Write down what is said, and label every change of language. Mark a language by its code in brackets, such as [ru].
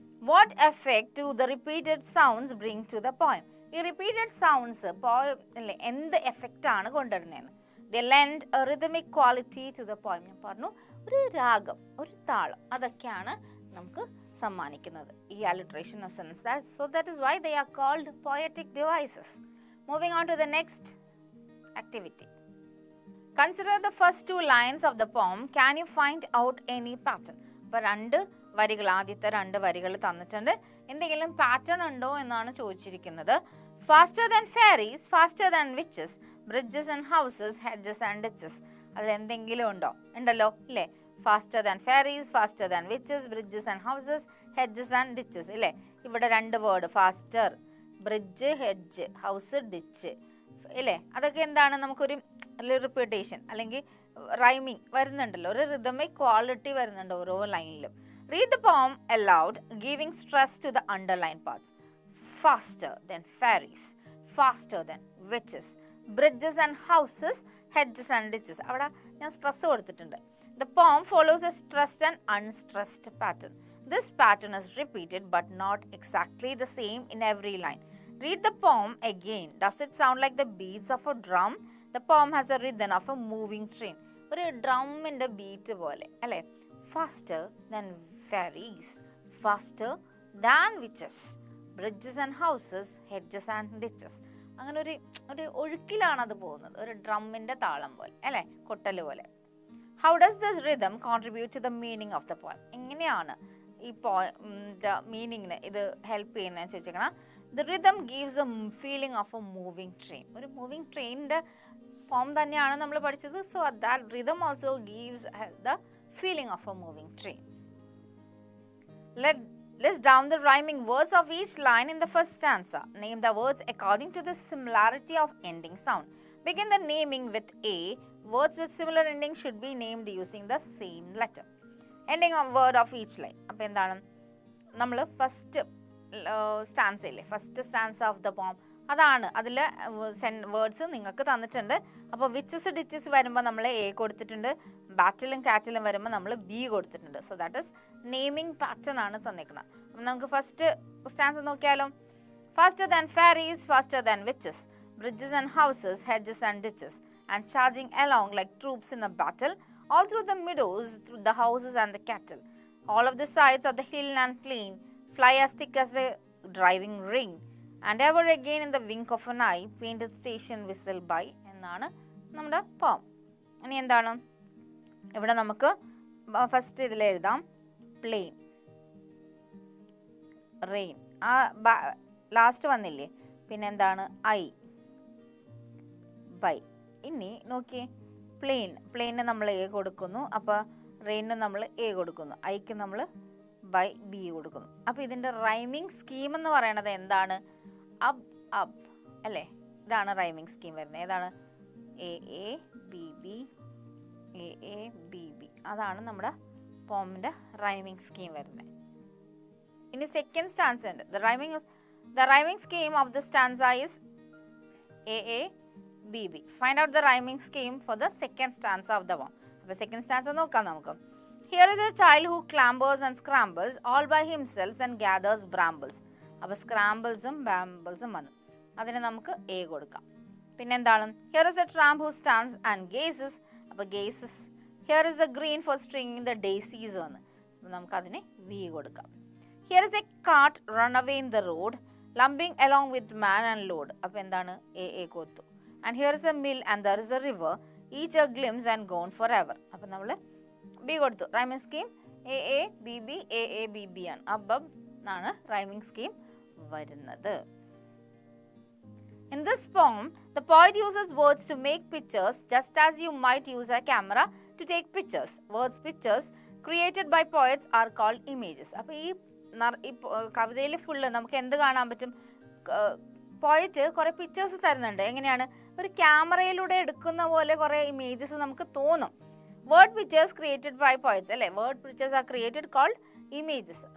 [en] What effect do the repeated sounds bring to the poem. [ml] ഈ repeated sounds poem അല്ലേ എന്ത് effect ആണ് കൊണ്ടുവരുന്നതെന്ന്. [en] They lend a rhythmic quality to the poem. [ml] ഞാൻ പറഞ്ഞു, ഒരു രാഗം, ഒരു താളം, അതൊക്കെയാണ് നമുക്ക് സമ്മാനിക്കുന്നത് ഈ alliteration, assonance. [en] So that is why they are called poetic devices. Moving on to the next activity. Consider the first two lines of the poem. Can you find out any pattern? [ml] അപ്പോൾ രണ്ട് വരികൾ, ആദ്യത്തെ രണ്ട് വരികൾ തന്നിട്ടുണ്ട്. എന്തെങ്കിലും pattern ഉണ്ടോ എന്നാണ് ചോദിച്ചിരിക്കുന്നത്. [en] Faster than fairies, faster than witches, bridges and houses, hedges and ditches. [ml] അതിൽ എന്തെങ്കിലും ഉണ്ടോ? ഉണ്ടല്ലോ ഇല്ലേ? [en] Faster than fairies, faster than witches, bridges and houses, hedges and ditches ഇല്ലേ? [ml] ഇവിടെ രണ്ട് word, faster, bridge, hedge, house, ditch ഇല്ലേ? അതൊക്കെ എന്താണ്? നമുക്കൊരു റിപ്പീറ്റേഷൻ അല്ലെങ്കിൽ റൈമിങ് വരുന്നുണ്ടല്ലോ, ഒരു റിതമിക് ക്വാളിറ്റി വരുന്നുണ്ട് ഓരോ ലൈനിലും. [en] Read the poem aloud, giving stress to the underlined parts. Faster than ferries, faster than witches, bridges and houses, hedges and ditches. [ml] അവിടെ ഞാൻ സ്ട്രെസ് കൊടുത്തിട്ടുണ്ട്. [en] The poem follows a stressed and unstressed pattern. This pattern is repeated but not exactly the same in every line. Read the poem again. Does it sound like the beats of a drum? The poem has a rhythm of a moving train. [ml] ഒരു ഡ്രമ്മിൻ്റെ beat പോലെ അല്ലേ? [en] Faster than ferries, faster than witches, bridges and houses, hedges and ditches. [ml] അങ്ങനെ ഒരു ഒഴുക്കിലാണ് അത് പോകുന്നത്, ഒരു ഡ്രമ്മിൻ്റെ താളം പോലെ അല്ലേ? കൊട്ടൽ പോലെ. [en] How does this rhythm contribute to the meaning of the poem? [ml] എങ്ങനെയാണ് ഈ മീനിങ്ങിന് ഇത് ഹെൽപ്പ് ചെയ്യുന്നതെന്ന് ചോദിച്ചേക്കണം. [en] The rhythm gives a feeling of a moving train. [ml] ഒരു മൂവിങ് ട്രെയിനിൻ്റെ ഫോം തന്നെയാണ് നമ്മൾ പഠിച്ചത്. [en] So that rhythm also gives the feeling of a moving train. List down the rhyming words of each line in the first stanza. Name the words according to the similarity of ending sound. Begin the naming with A. Words with similar ending should be named using the same letter. Ending of word of each line. [ml] അപ്പോൾ എന്താണ് നമ്മൾ first stanza ഇല്ലേ, [en] first stanza of the poem [ml] അതാണ് അതിലെ words നിങ്ങൾക്ക് തന്നിട്ടുണ്ട്. അപ്പോൾ witches ditches വരുമ്പോൾ നമ്മൾ എ കൊടുത്തിട്ടുണ്ട്, ബാറ്റിലും കാറ്റിലും വരുമ്പോൾ നമ്മൾ ബി കൊടുത്തിട്ടുണ്ട്. [en] so that is [ml] naming pattern ആണ് തന്നിരിക്കുന്നത്. അപ്പം നമുക്ക് ഫസ്റ്റ് സ്റ്റാൻസ് നോക്കിയാലോ. [en] Faster than fairies, faster than witches, bridges and houses, hedges and ditches, and charging along like troops in a battle, all through the meadows, through the houses and the cattle. All of the sides of the hill and plain fly as thick as a driving rain, and ever again in the wink of an eye, painted station whistle by. [ml] എന്നാണ് നമ്മുടെ പോം. ഇനി എന്താണ് ഇവിടെ നമുക്ക് first ഇതിൽ എഴുതാം plain, rain, ആ ലാസ്റ്റ് വന്നില്ലേ, പിന്നെ എന്താണ് ഐ, ബൈ. ഇനി നോക്കിയേ, പ്ലെയിന് നമ്മൾ എ കൊടുക്കുന്നു, അപ്പോൾ റെയിനിന് നമ്മൾ എ കൊടുക്കുന്നു, ഐക്ക് നമ്മൾ ബൈ ബി കൊടുക്കുന്നു. അപ്പോൾ ഇതിൻ്റെ റൈമിംഗ് സ്കീം എന്ന് പറയുന്നത് എന്താണ്? അബ് അബ് അല്ലേ, ഇതാണ് റൈമിംഗ് സ്കീം വരുന്നത്. ഏതാണ്? A A B B, A A B B, അതാണ് നമ്മുടെ പോമിൻ്റെ റൈമിംഗ് സ്കീം വരുന്നത്. ഇനി സെക്കൻഡ് സ്റ്റാൻസ ഉണ്ട്. [en] The rhyming scheme of the stanza is A, B, B. Find out the rhyming scheme for the second stanza of the poem. [ml] അപ്പോൾ second stanza നോക്കാം നമുക്ക്. [en] Here is a child who clambers and scrambles all by himself and gathers brambles. [ml] അപ്പോൾ സ്ക്രാമ്പിൾസും ബാമ്പിൾസും വന്നു, അതിന് നമുക്ക് A കൊടുക്കാം. പിന്നെ എന്താണ്? [en] Here is a tramp who stands and gazes. അപ്പോൾ gazes. Here is a green for stringing the daisies [ml] വന്നു, അപ്പോൾ നമുക്ക് അതിന് വി കൊടുക്കാം. [en] Here is a cart run away in the road, lumbering along with man and load. [ml] അപ്പോൾ എന്താണ്? A കൊടുത്തു. [en] And here is a mill and there is a river, each a glimpse and gone forever. [ml] അപ്പോൾ നമ്മൾ B കൊടുത്തു. Rhyming scheme A B B, A B B ആണ്. അബബ് എന്നാണ് rhyming scheme വരുന്നത്. [en] In this poem, the poet uses words to make pictures, just as you might use a camera to take pictures. Words, pictures created by poets are called images. [ml] അപ്പോൾ ഈ കവിതയിൽ full നമുക്ക് എന്ത് കാണാൻ പറ്റും? പോയിട്ട് കുറേ പിക്ചേഴ്സ് തരുന്നുണ്ട്. എങ്ങനെയാണ്? ഒരു ക്യാമറയിലൂടെ എടുക്കുന്ന പോലെ കുറേ ഇമേജസ് നമുക്ക് തോന്നും. [en] Word pictures created by poets അല്ലേ, word pictures are created called images.